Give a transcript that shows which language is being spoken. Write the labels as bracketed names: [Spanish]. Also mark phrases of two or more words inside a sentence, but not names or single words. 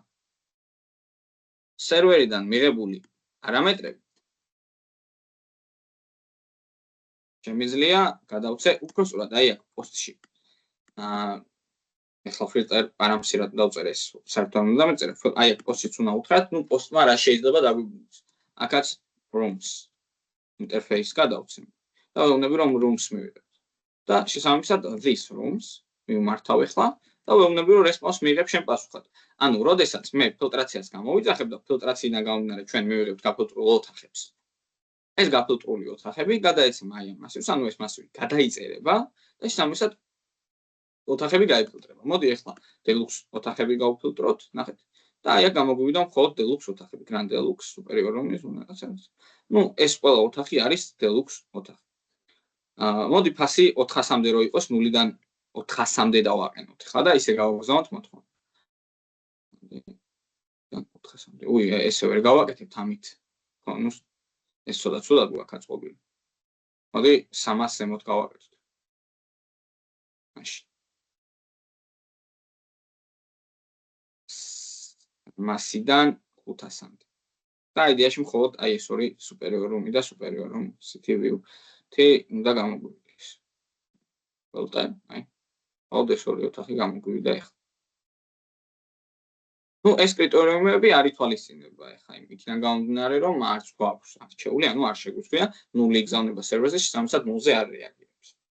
[Georgian] სერვერიდან მიღებული პარამეტრები შემიძლია გადავწე უფრო სწორად აი აქ პოსტში. ეხლა ფილტერ პარამეტრად დავწერ ეს საერთოდ უნდა მეწერე. აი აქ პოსტშიც უნდა უთხრათ, ნუ პოსტმა რა შეიძლება დაგვიგულოს. აქაც [English] rooms interface [Georgian] გადავწე. და ვეუბნები რომ rooms მივიღებ. და შესაბამისად [English] this rooms [Georgian] მიმართავ ეხლა და ვეუბნები რომ response მიიღებ შენ პასუხად. ანუ როდესაც მე ფილტრაციას გამოვიძახებ და ფილტრაციიდან გამომდინარე ჩვენ მივიღებთ გაფილტრულ ოთახებს. ეს გაფილტრული ოთახები გადაეცემა აი ამ მასივს, ანუ ეს მასივი გადაიწერება და შესაბამისად ოთახები გაიფილტრება. მოდი ახლა deluxe ოთახები გავფილტროთ, ნახეთ. და აი აქ გამოგვივიდა მხოლოდ deluxe ოთახები, [English] grand deluxe, superior room-ის რაღაცას. [Georgian] ნუ ეს ყველა ოთახი არის deluxe ოთახი. მოდი ფასი 400-მდე რო იყოს 0-დან 400-მდე დავაყენოთ. ხა და ისე გავაგზავნოთ მოთხოვნა. 400-მდე. ესე ვერ გავაკეთებთ ამით. ხო, ნუ ეს ცოტა ცუდად გვაქვს აწყობილი. მოდი 300 ზემოთ გავაკეთოთ. მაშინ. მასიდან 500-მდე. და იდეაში მხოლოდ აი ეს ორი [English] superior room [Georgian] და [English] superior room city view [Georgian] უნდა გამოგვივიდეს. ველტა, აი. აუდეს ორი ოთახი გამოგვივიდა ახლა. ნუ ეს კრიტერიუმები არ ითვალისწინება ახლა იქიდან გამომდინარე რომ არც გვაქვს არჩეული, ანუ არ შეგვიძლია ნული იგზავნება სერვერზე, შესაბამისად ნულზე არ რეაგირებს.